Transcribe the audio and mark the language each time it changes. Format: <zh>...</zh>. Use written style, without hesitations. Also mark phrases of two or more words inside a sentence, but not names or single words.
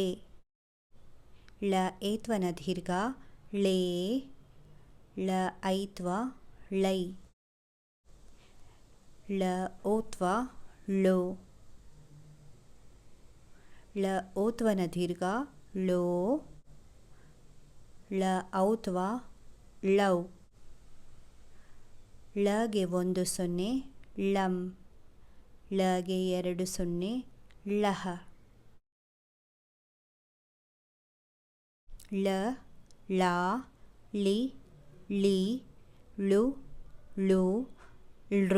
<kn>ಳ ಏತ್ವನ ದೀರ್ಘ ಳೇ. ಳ ಐತ್ವ ಳೈ. ಳ ಓತ್ವ ಳೋ. ಳ ಓತ್ವನ ದೀರ್ಘ ಳೋ. ಳ ಔತ್ವ ಳೌ. ಳಗೆ 1 0 ಳಂ. ಳಗೆ 2 0 ಳಹ. ಳ ಳಾ ಳಿ ಳೀ ಳು ಳೂ ಳೃ.</kn>